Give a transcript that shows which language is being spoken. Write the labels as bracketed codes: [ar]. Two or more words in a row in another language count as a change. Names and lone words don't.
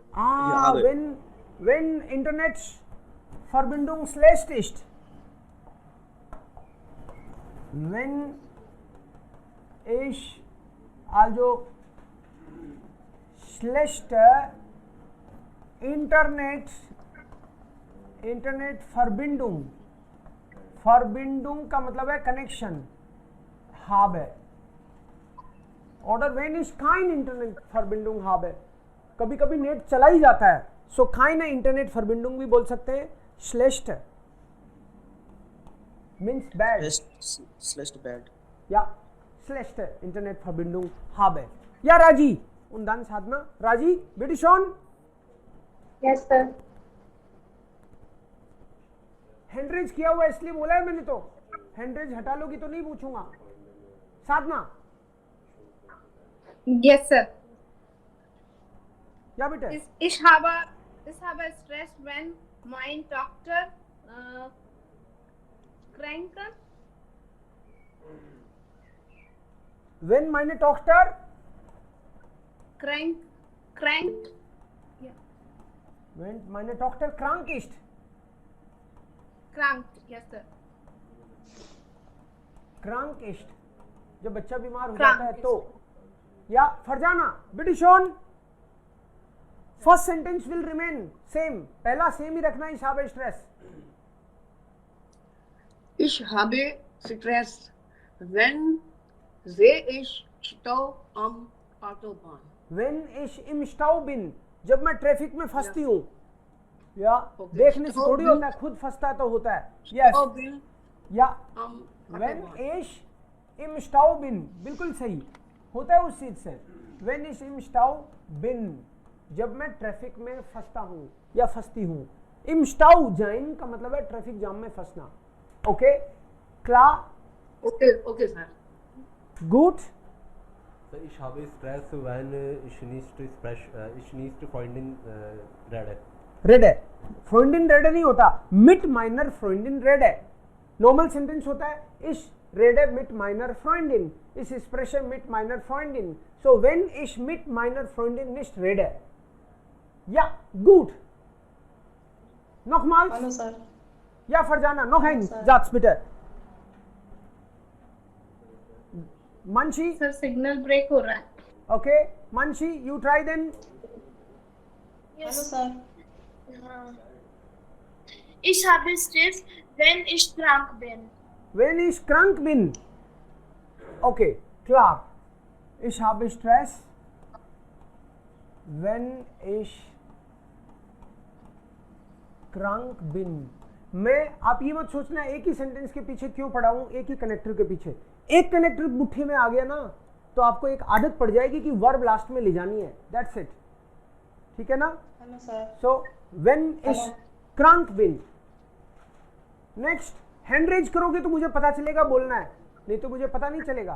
[de] wenn Internet Verbindung schlecht ist. Wenn ich also schlechte Internet Verbindung [hi] का मतलब है कनेक्शन, [de] habe, oder wenn ich kein Internet Verbindung habe, [hi] कभी कभी नेट चला ही जाता है, सो [de] keine Internet Verbindung [hi] भी बोल सकते हैं। [en] schlecht means bad, [de] Schlecht bad. या schlechte Internet Verbindung habe। या राजी, und dann साधना, राजी, bitte schon। [en] Yes sir. [hi] हैंडरेज किया हुआ इसलिए बोला है मैंने, तो हैंडरेज हटा लोगी तो नहीं पूछूंगा। साधना, [en] Yes, sir. [hi] या बेटा, [de] Ich habe Stress, wenn mein Tochter krank. wenn meine Tochter Krank. [en] Yeah. [de] wenn meine Tochter krank ist। Krank. [en] Yes, sir. [de] krank ist, [hi] जब बच्चा बीमार हो [de] Krank [hi] जाता है [de] ist. [hi] तो। [en] या फरजाना, [de] bitte schön, [en] first sentence will remain same, [hi] पहला सेम ही रखना। [de] ich habe Stress, Ich habe Stress, wenn sehe ich Stau am Autobahn. When ich im Stau bin, [hi] जब मैं ट्रैफिक में फंसती हूँ, या [en] Okay. [hi] देखने से [de] Stau [hi] थोड़ी [de] bin- [hi] होता है, खुद फंसता है तो होता है. [en] Yes. [de] Stau bin या am when Autobahn. ich im Stau bin, [hi] बिल्कुल सही होता है उस चीज से. [de] when ich im Stau bin, [hi] जब मैं ट्रैफिक में फंसता हूँ या फंसती हूँ. [de] im Stau sein [hi] का मतलब है ट्रैफिक जाम में फंसना. [en] ओके, [de] klar, [en] Okay, sir. [de] gut. So ich habe Stress, wenn ich nicht Freundin rede. [hi] रेड है. [de] Freundin red [hi] नहीं होता, [de] mit meiner Freundin red [hi] है. नॉर्मल सेंटेंस होता है [de] ich rede mit meiner Freundin, [hi] इस एक्सप्रेशन [de] mit meiner Freundin. so wenn ich mit meiner Freundin nicht rede. ja gut. nochmals [en] hello sir. [de] ja Farjana noch ein [en] Sir. [de] Satz bitte. Manshi, [en] Sir, signal break [hi] हो रहा है. [en] okay, Manshi, you try then. hello sir. [de] Ich habe Stress, wenn ich krank bin. Wenn ich krank bin. Okay, klar. Ich habe Stress, wenn ich krank bin. [hi] मैं, आप ये मत सोचना एक ही सेंटेंस के पीछे क्यों पढ़ा हूं, एक ही कनेक्टर के पीछे. एक कनेक्टर मुट्ठी में आ गया ना तो आपको एक आदत पड़ जाएगी कि वर्ब लास्ट में ले जानी है. [en] that's it. [hi] ठीक है ना. [en] hello sir. [de] so wenn ich krank bin. [hi] नेक्स्ट, हैंड रेज करोगे तो मुझे पता चलेगा बोलना है, नहीं तो मुझे पता नहीं चलेगा.